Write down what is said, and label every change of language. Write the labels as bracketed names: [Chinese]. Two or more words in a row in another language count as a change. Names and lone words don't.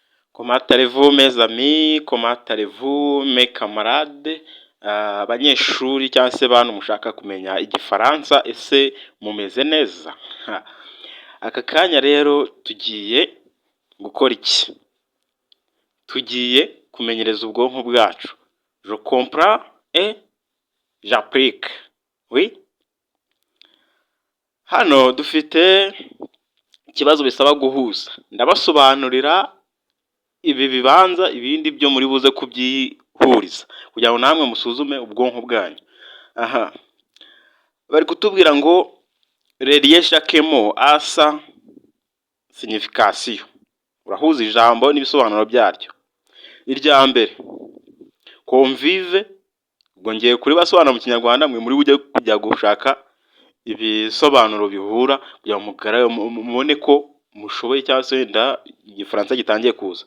[French] Comment allez-vous mes amis? Comment allez-vous mes camarades? [Kinyarwanda] Abanyeshuri cyangwa se bantu mushaka kumenya igifaransa, ese mumeze neza? Aka kanya rero tugiye gukora iki? Tugiye kumenyereza ubwonko bwacu. [French] Je comprends et j'applique. Oui? [Kinyarwanda] Hano dufite ikibazo bisaba guhuza. Ndabasobanurira ibi bibanza ibindi byo muri buze kubyihuriza kugira ngo namwe musuzume ubwonko bwanyu. Aha, bari kutubwira ngo [French] relier chaque mot à sa signification. [Kinyarwanda] Urahuza ijambo n'ibisobanuro byaryo. Irya mbere, convive, ubwo ngiye kuri basobanura mu Kinyarwanda, mwe muri bujye kujya gushaka ibisobanuro bihura kugira ngo mubone ko mushoboye cyangwa se wenda igifaransa gitangiye kuza.